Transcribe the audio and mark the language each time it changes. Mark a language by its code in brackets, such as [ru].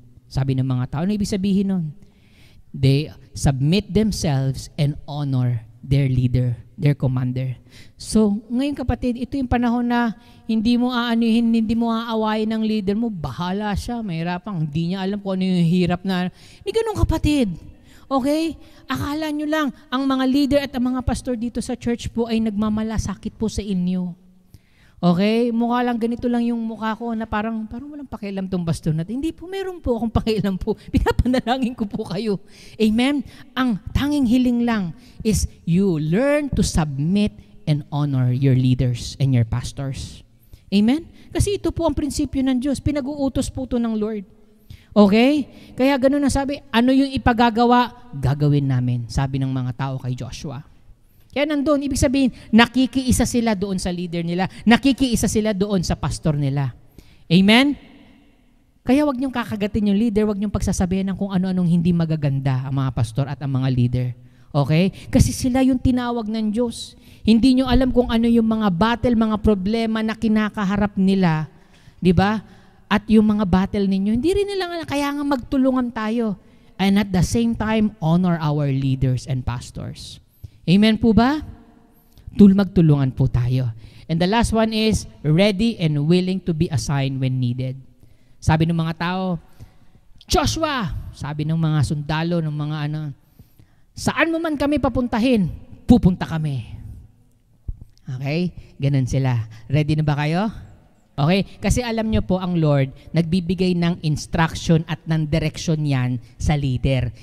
[tl] Sabi ng mga tao, ano ibig sabihin nun? [en] They submit themselves and honor their leader, their commander. [tl] So, ngayon kapatid, ito yung panahon na hindi mo aanuhin, hindi mo aawayin ng leader mo, bahala siya, mahirapang, hindi niya alam kung ano yung hirap na. Hindi ganun, kapatid. Okay? Akala nyo lang, ang mga leader at ang mga pastor dito sa church po ay nagmamalasakit po sa inyo. Okay? Mukha lang, ganito lang yung mukha ko na parang walang pakialam tong pastor natin. Hindi po, meron po akong pakialam po. Pinapanalangin ko po kayo. Amen? Ang tanging hiling lang [en] is you learn to submit and honor your leaders and your pastors. Amen? [tl] Kasi ito po ang prinsipyo ng Diyos. Pinag-uutos po ito ng Lord. Okay? Kaya ganun na sabi, ano yung ipagagawa? Gagawin namin, sabi ng mga tao kay Joshua. Kaya nandun, ibig sabihin, nakikiisa sila doon sa leader nila. Nakikiisa sila doon sa pastor nila. Amen? Kaya wag niyong kakagatin yung leader, wag niyong pagsasabihin ng kung ano-anong hindi magaganda ang mga pastor at ang mga leader. Okay? Kasi sila yung tinawag ng Diyos. Hindi niyo alam kung ano yung mga battle, mga problema na kinakaharap nila. Di ba? At yung mga battle ninyo, hindi rin nila kaya nga magtulungan tayo. [en] And at the same time, honor our leaders and pastors. Amen [tl] po ba? Magtulungan po tayo. [en] And the last one is, ready and willing to be assigned when needed. [tl] Sabi ng mga tao, Joshua, sabi ng mga sundalo, ng mga saan mo man kami papuntahin, pupunta kami. Okay? Ganun sila. Ready na ba kayo? Okay? Kasi alam nyo po, ang Lord, nagbibigay ng instruction at ng direksyon yan sa leader.